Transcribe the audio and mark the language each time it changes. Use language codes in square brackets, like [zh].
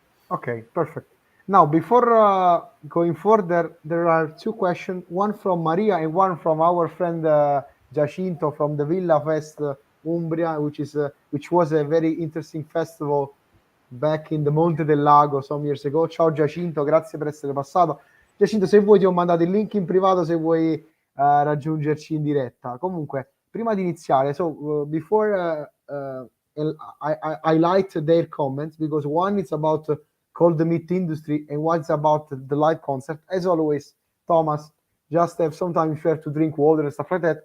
[en] Okay, perfect. Now, before going further, there are two questions, one from Maria and one from our friend Giacinto from the Villa Fest Umbria, which was a very interesting festival back in the Monte del Lago some years ago. [it] Ciao Giacinto, grazie per essere passato. Giacinto, se vuoi ti ho mandato il link in privato se vuoi raggiungerci in diretta. Comunque, prima di iniziare, [en] before I liked their comments, because one is about Cold Meat Industry and one's about the live concert. As always, Thomas, just have some time if you have to drink water and stuff like that.